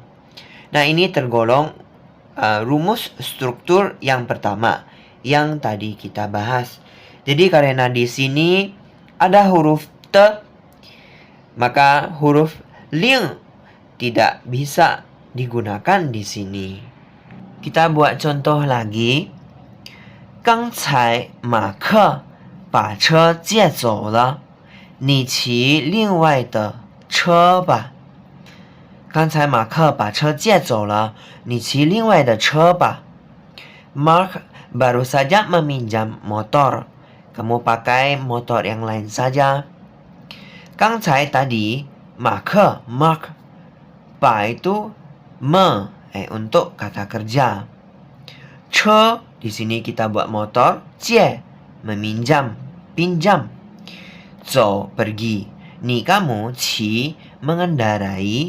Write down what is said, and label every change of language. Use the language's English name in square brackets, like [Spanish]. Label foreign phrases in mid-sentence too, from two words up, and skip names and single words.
[Indonesian] Nah, ini tergolong rumus struktur yang pertama yang tadi kita bahas. Jadi karena di sini ada huruf te, maka huruf ling tidak bisa digunakan di sini. Kita buat contoh lagi. [Chinese] 刚才马克把车借走了，你骑另外的车吧。刚才马克把车借走了，你骑另外的车吧。 [Indonesian] Mark baru saja meminjam motor. Kamu pakai motor yang lain saja. 刚才 tadi 马克 Mark. Pa itu me, untuk kata kerja. Che di sini kita buat motor. Jie meminjam, pinjam. Zhou pergi. Ni kamu qi mengendarai.